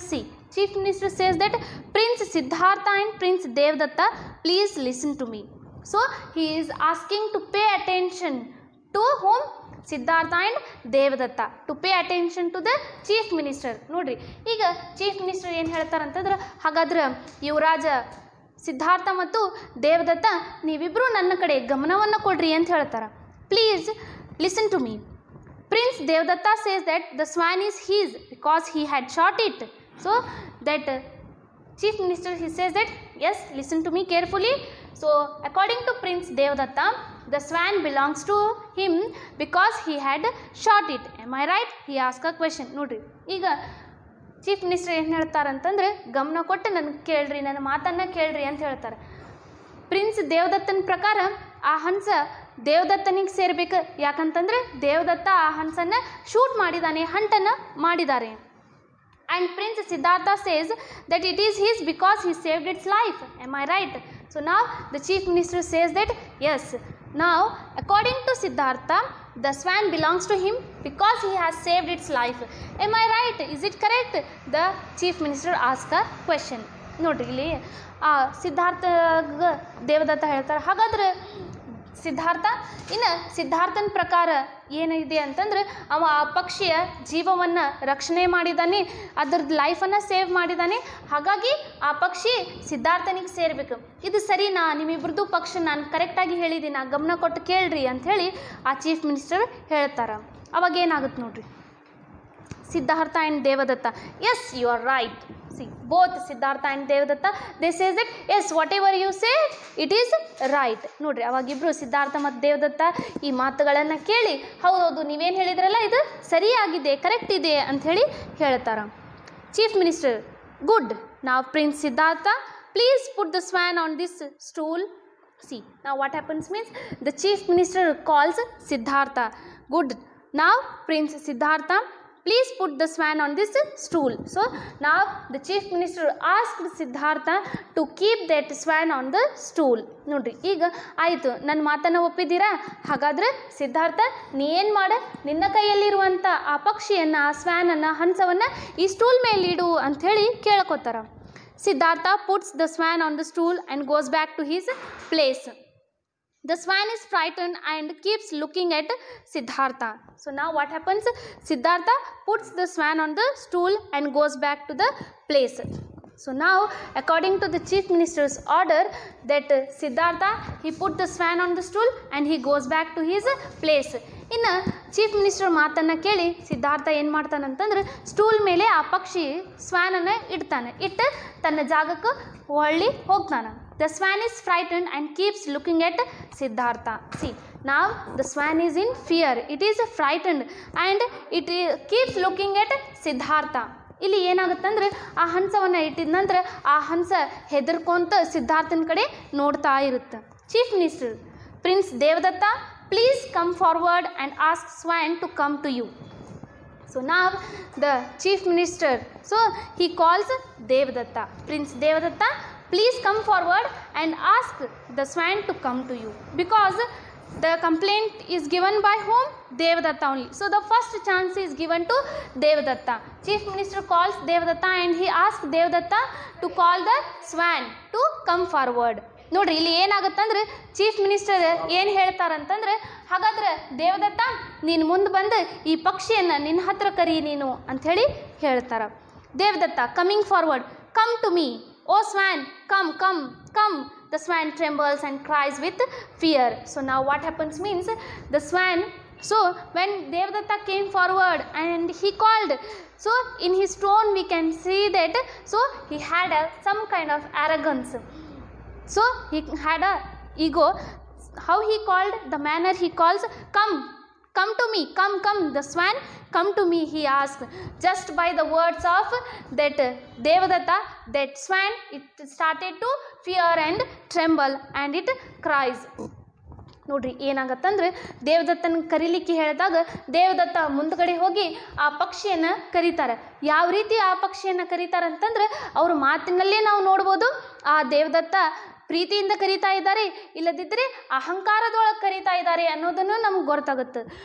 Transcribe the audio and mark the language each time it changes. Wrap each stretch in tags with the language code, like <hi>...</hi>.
<en>See, Chief Minister says that Prince Siddhartha and Prince Devadatta, please listen to me. So he is asking to pay attention to whom? Siddhartha and Devadatta, to pay attention to the chief minister.</en> <kn>ನೋಡ್ರಿ ಈಗ chief minister ಏನು ಹೇಳ್ತಾರಂತಂದ್ರೆ, ಹಾಗಾದ್ರೆ ಯುವರಾಜ ಸಿದ್ಧಾರ್ಥ ಮತ್ತು ದೇವದತ್ತ ನೀವಿಬ್ಬರು ನನ್ನ ಕಡೆ ಗಮನವನ್ನು ಕೊಡ್ರಿ ಅಂತ ಹೇಳ್ತಾರೆ.</kn> <en>Please listen to me. Prince Devadatta says that the swan is his because he had shot it. So that chief minister, he says that yes, listen to me carefully. So according to Prince Devadatta, the swan belongs to him because he had shot it. Am I right? He asked a question.</en> <kn>ನೋಡ್ರಿ ಈಗ chief minister ಏನು ಹೇಳ್ತಾರಂತಂದ್ರೆ, ಗಮನ ಕೊಟ್ಟು ನನಗೆ ಕೇಳ್ರಿ, ನನ್ನ ಮಾತನ್ನು ಕೇಳ್ರಿ ಅಂತ ಹೇಳ್ತಾರೆ. ಪ್ರಿನ್ಸ್ ದೇವದತ್ತನ ಪ್ರಕಾರ ಆ ಹಂಸ ದೇವದತ್ತನಿಗೆ ಸೇರ್ಬೇಕು. ಯಾಕಂತಂದ್ರೆ ದೇವದತ್ತ ಆ ಹಂಸನ್ನು ಶೂಟ್ ಮಾಡಿದ್ದಾನೆ, ಹಂಟನ್ನು ಮಾಡಿದ್ದಾರೆ.</kn> <en>And Prince Siddhartha says that it is his because he saved its life. Am I right? So now the chief minister says that yes. Now according to Siddhartha, the swan belongs to him because he has saved its life. Am I right? Is it correct? The chief minister asked a question.</en> <kn>ನೋಡ್ರಿ ಇಲ್ಲಿ ಸಿದ್ಧಾರ್ಥ ದೇವದತ್ತ ಹೇಳ್ತಾರೆ, ಹಾಗಾದ್ರೆ ಸಿದ್ಧಾರ್ಥ, ಇನ್ನು ಸಿದ್ಧಾರ್ಥನ ಪ್ರಕಾರ ಏನಿದೆ ಅಂತಂದ್ರೆ, ಅವ ಆ ಪಕ್ಷಿಯ ಜೀವವನ್ನು ರಕ್ಷಣೆ ಮಾಡಿದ್ದಾನೆ, ಅದರದ್ದು ಲೈಫನ್ನು ಸೇವ್ ಮಾಡಿದ್ದಾನೆ, ಹಾಗಾಗಿ ಆ ಪಕ್ಷಿ ಸಿದ್ಧಾರ್ಥನಿಗೆ ಸೇರಬೇಕು. ಇದು ಸರಿನಾ? ನಿಮ್ಮಿಬ್ರದ್ದು ಪಕ್ಷ ನಾನು ಕರೆಕ್ಟಾಗಿ ಹೇಳಿದ್ದೀನಿ, ಗಮನ ಕೊಟ್ಟು ಕೇಳ್ರಿ ಅಂಥೇಳಿ ಆ ಚೀಫ್ ಮಿನಿಸ್ಟರ್ ಹೇಳ್ತಾರೆ. ಅವಾಗ ಏನಾಗುತ್ತೆ ನೋಡ್ರಿ,</kn> <en>Siddhartha and Devadatta, yes, you are right. See, both Siddhartha and Devadatta, they say that yes, whatever you say, it is right.</en> <kn>ನೋಡ್ರಿ ಅವಾಗಿಬ್ರು ಸಿದ್ಧಾರ್ಥ ಮತ್ತು ದೇವದತ್ತ ಈ ಮಾತುಗಳನ್ನು ಕೇಳಿ, ಹೌದೌದು ನೀವೇನು ಹೇಳಿದ್ರಲ್ಲ ಇದು ಸರಿಯಾಗಿದೆ, ಕರೆಕ್ಟ್ ಇದೆ ಅಂಥೇಳಿ ಹೇಳ್ತಾರೆ.</kn> <en>Chief minister, good. ನಾವು prince Siddhartha, please put the swan on this stool. See, now what happens means the chief minister calls Siddhartha. Good. Now Prince Siddhartha, please put the swan on this stool. So now the chief minister asked Siddhartha to keep that swan on the stool.</en> <kn>ನೋಡ್ರಿ ಈಗ ಆಯಿತು, ನನ್ನ ಮಾತನ್ನು ಒಪ್ಪಿದ್ದೀರಾ? ಹಾಗಾದರೆ ಸಿದ್ಧಾರ್ಥ ನೀ ಏನು ಮಾಡ, ನಿನ್ನ ಕೈಯಲ್ಲಿರುವಂಥ ಆ ಪಕ್ಷಿಯನ್ನು, ಆ ಸ್ವ್ಯಾನನ್ನು, ಹಂಸವನ್ನು ಈ ಸ್ಟೂಲ್ ಮೇಲೆ ಇಡು ಅಂಥೇಳಿ ಕೇಳ್ಕೊತಾರ.</kn> <en>Siddhartha puts the swan on the stool and goes back to his place. The swan is frightened and keeps looking at Siddhartha. So now what happens? Siddhartha puts the swan on the stool and goes back to the place. So now according to the chief minister's order that Siddhartha, he put the swan on the stool and he goes back to his place.</en> <kn>ಇನ್ನು chief minister ಮಾತನ್ನು ಕೇಳಿ ಸಿದ್ಧಾರ್ಥ ಏನು ಮಾಡ್ತಾನಂತಂದ್ರೆ, stool ಮೇಲೆ ಆ ಪಕ್ಷಿ ಸ್ವಾನನ್ನು ಇಡ್ತಾನೆ, ಇಟ್ಟು ತನ್ನ ಜಾಗಕ್ಕೆ ಹೊಳ್ಳಿ ಹೋಗ್ತಾನೆ.</kn> <en>The swan is frightened and keeps looking at Siddhartha. See, now the swan is in fear. It is frightened and it keeps looking at Siddhartha.</en> <kn>ಇಲ್ಲಿ ಏನಾಗುತ್ತಂದ್ರೆ, ಆ ಹಂಸವನ್ನು ಇಟ್ಟಿದ ನಂತರ ಆ ಹಂಸ ಹೆದರ್ಕೊಂತ ಸಿದ್ಧಾರ್ಥನ ಕಡೆ ನೋಡ್ತಾ ಇರುತ್ತೆ.</kn> <en>Chief minister, prince Devadatta, please come forward and ask Swan to come to you. So now the chief minister, so he calls Devadatta. Prince Devadatta, please come forward and ask the Swan to come to you, because the complaint is given by whom? Devadatta only. So the first chance is given to Devadatta. Chief minister calls Devadatta and he asks Devadatta to call the Swan to come forward.</en> <kn>ನೋಡ್ರಿ ಇಲ್ಲಿ ಏನಾಗುತ್ತಂದ್ರೆ, chief minister ಏನು ಹೇಳ್ತಾರಂತಂದ್ರೆ, ಹಾಗಾದ್ರೆ ದೇವದತ್ತ ನೀನು ಮುಂದೆ ಬಂದು ಈ ಪಕ್ಷಿಯನ್ನು ನಿನ್ನ ಹತ್ರ ಕರಿ ನೀನು ಅಂಥೇಳಿ ಹೇಳ್ತಾರೆ.</kn> <en>Devadatta coming forward, come to me, oh swan, come come come. The swan trembles and cries with fear. So now what happens means, the swan, so when Devadatta came forward and he called, so in his tone we can see that, so he had some kind of arrogance. So he had a ego, how he called, the manner he calls, come to me, come, the swan, come to me, he asked. Just by the words of that Devadatta, that swan, it started to fear and tremble and it cries.</en> <kn>ನೋಡ್ರಿ ಏನಾಗತ್ತಂದ್ರೆ ದೇವದತ್ತನ ಕರೀಲಿಕ್ಕೆ ಹೇಳಿದಾಗ ದೇವದತ್ತ ಮುಂದ್ಗಡೆ ಹೋಗಿ ಆ ಪಕ್ಷಿಯನ್ನು ಕರೀತಾರೆ. ಯಾವ ರೀತಿ ಆ ಪಕ್ಷಿಯನ್ನು ಕರೀತಾರೆ ಅಂತಂದ್ರೆ ಅವ್ರ ಮಾತಿನಲ್ಲೇ ನಾವು ನೋಡ್ಬೋದು ಆ ದೇವದತ್ತ ಪ್ರೀತಿಯಿಂದ ಕರೀತಾ ಇದ್ದಾರೆ, ಇಲ್ಲದಿದ್ದರೆ ಅಹಂಕಾರದೊಳಗೆ ಕರೀತಾ ಇದ್ದಾರೆ ಅನ್ನೋದನ್ನು ನಮ್ಗೆ ಗೊತ್ತಾಗುತ್ತೆ.</kn>